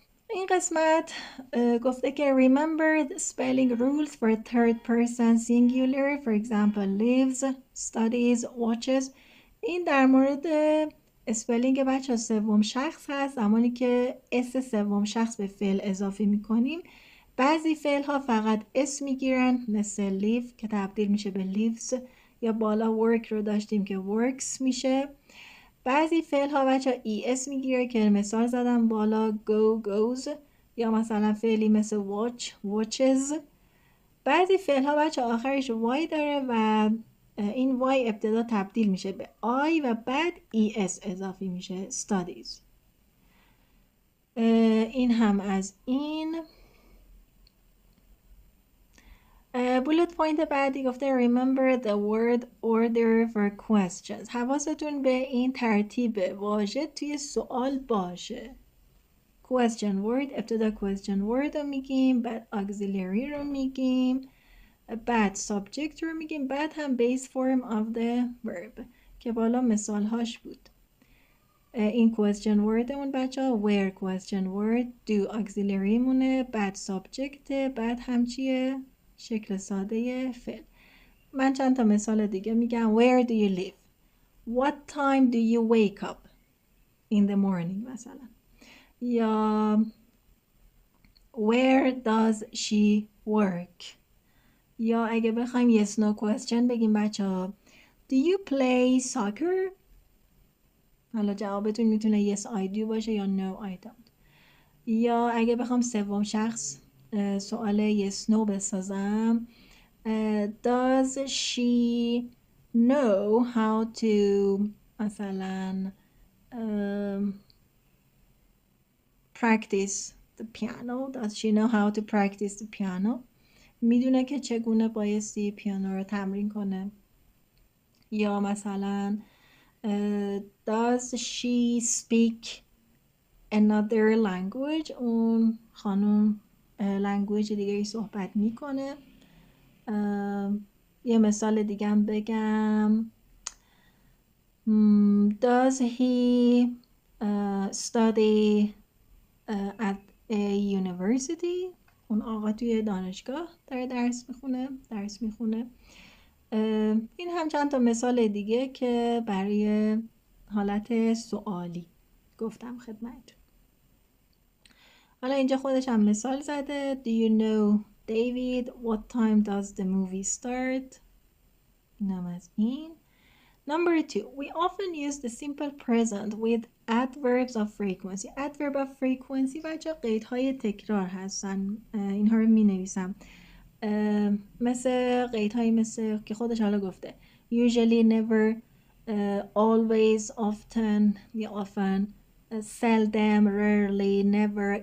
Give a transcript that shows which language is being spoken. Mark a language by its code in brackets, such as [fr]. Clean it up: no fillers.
[fa] این قسمت گفته که [en] remember the spelling rules for third person singular, for example lives, studies, watches. [fa] این در مورد اسپلینگ بچه سوم شخص هست. زمانی که اس سوم شخص به فعل اضافه میکنیم بعضی فعل ها فقط اس میگیرن، مثل live که تبدیل میشه به lives، یا بالا work رو داشتیم که works میشه. بعضی فعل ها بچه es میگیره که مثال زدم بالا go goes، یا مثلا فعلی مثل watch watches. بعضی فعل ها بچه آخرش y داره و این y ابتدا تبدیل میشه به I و بعد es اضافی میشه studies. این هم از این. بولت پوینت بعدی گفته [en] remember the word order for questions. [fa] حواستون به این ترتیب واژه توی سوال باشه. question word، ابتدا question word رو میگیم، بعد auxiliary رو میگیم، بعد subject رو میگیم، بعد هم [en] base form of the verb [fa] که بالا مثال هاش بود. این question word مون بچه ها where question word، do auxiliary مونه، بعد subject، بعد هم چیه؟ شکل ساده فعل. من چند تا مثال دیگه میگم. [en] Where do you live? What time do you wake up in the morning مثلا. یا where does she work. [fa] یا اگه بخوایم [en] yes no question [fa] بگیم بچه ها [en] do you play soccer. [fa] حالا جوابتون میتونه [en] yes I do [fa] باشه یا [en] no I don't. [fa] یا اگه بخوام سوم شخص سوال [en] yes no [fa] بسازم [en] does she know how to مثلا practice the piano. Does she know how to practice the piano. [fa] میدونه که چگونه بایستی پیانو رو تمرین کنه. یا مثلا [en] does she speak another language. [fa] اون خانم لنگویج دیگه صحبت میکنه. یه مثال دیگه هم بگم [en] does he study at a university. [fa] اون آقا توی دانشگاه داره درس میخونه. این هم چند تا مثال دیگه که برای حالت سوالی گفتم خدمتتون. حالا اینجا خودش هم مثال زده. [en] Do you know David? What time does the movie start? [fa] اینم از این. [en] Number 2. We often use the simple present with adverbs of frequency. [fa] Adverb of frequency بچه قیدهای تکرار هستن. اینها رو می نویسم. مثل قیدهایی مثل که خودش حالا گفته [en] usually, never, always, often, یا often, seldom, rarely, never.